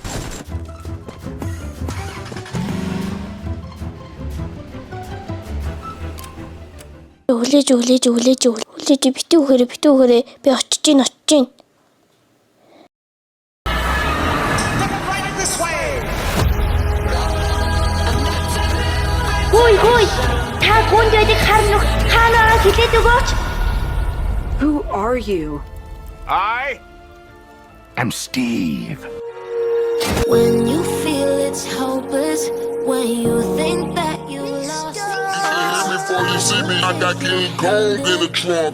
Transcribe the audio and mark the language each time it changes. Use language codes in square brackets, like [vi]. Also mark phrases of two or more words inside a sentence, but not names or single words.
[mn] Хүлээж битүү өгөөрэй. Би очиж гин. Хөөе. Та гүнд байдаг хар нүх хаанаа хэлээд өгөөч. [en] Who are you? I am Steve. When you feel it's hopeless, when you think that you lost it. Before you see me, I got King Kong in the trunk.